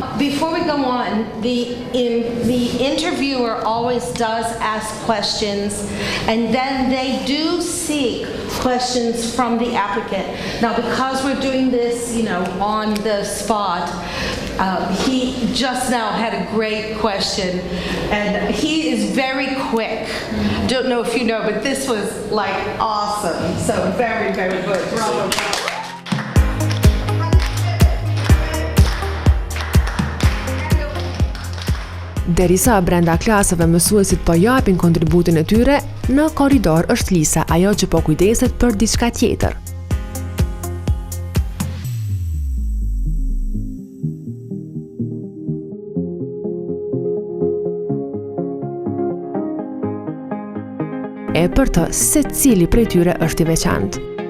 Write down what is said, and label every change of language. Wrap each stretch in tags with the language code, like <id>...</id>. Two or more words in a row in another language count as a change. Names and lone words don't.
<en>Before we go on, the interviewer always does ask questions, and then they do seek questions from the applicant. Now, because we're doing this, on the spot, he just now had a great question, and he is very quick. Don't know if you know, but this was like awesome. So very, very good. Bravo.</en> <sq>Derisa brenda klasave mësuesit po japin kontributin e tyre, në korridor është Lisa, ajo që po kujdeset për diçka tjetër. E për të, secili prej tyre është i veçantë.</sq>